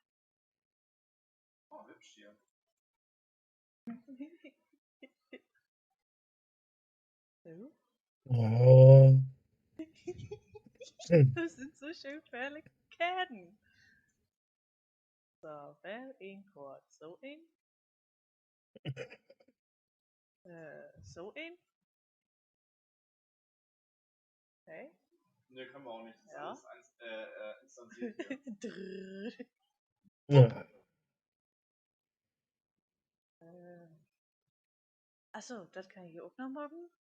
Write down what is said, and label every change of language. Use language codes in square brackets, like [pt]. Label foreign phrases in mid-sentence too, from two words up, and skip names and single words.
[de] Oh, hübsch hier. So. Oh. Das sind so schön gefährliche Käden. So, [nl] wel één kwart. Zo één. Zo één. [de] Okay. Ne, können wir auch nicht. Das Ja. ist alles instanziert hier. Drrrr. Ja. Achso, das kann ich hier auch noch machen.